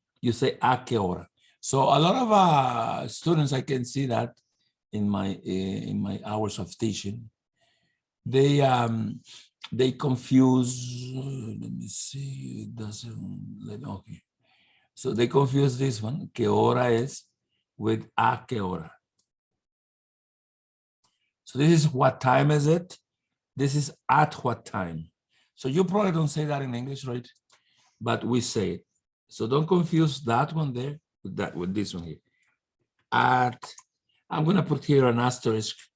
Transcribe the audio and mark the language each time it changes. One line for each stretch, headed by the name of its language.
English: You say
Spanish: a qué hora.
English: So a lot of students, I can see that in my hours of teaching, they confuse. Let me see. It doesn't. Okay. So they confuse this one.
Spanish: ¿Qué hora es with a qué hora?
English: So this is what time is it? This is at what time. So you probably don't say that in English, right? But we say it. So don't confuse that one there with this one here. At, I'm gonna put here an asterisk.